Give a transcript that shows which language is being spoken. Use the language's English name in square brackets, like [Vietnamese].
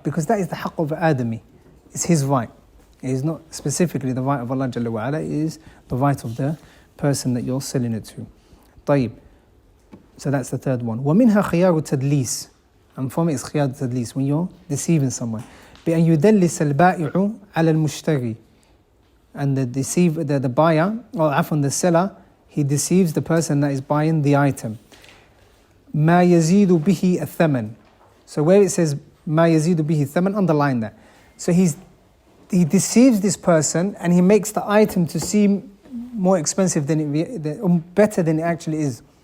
[English] Because that is the haqq of Adami. It's his right. It is not specifically the right of Allah Jalla wa Ala. It is the right of the person that you're selling it to. طيب. So that's the third one. وَمِنْهَا خِيَارُ تَدْلِيسِ. And from it is خِيَارُ تَدْلِيسِ, when you're deceiving someone. [Arabic] بأن يدلس البائع على المشتري. [English] And the buyer, or afwan, the seller, he deceives the person that is buying the item. [Arabic] ما يزيد به الثمن. [English] So where it says ما يزيد به الثمن, underline that. So he deceives this person and he makes the item to seem more expensive than it, better than it actually is.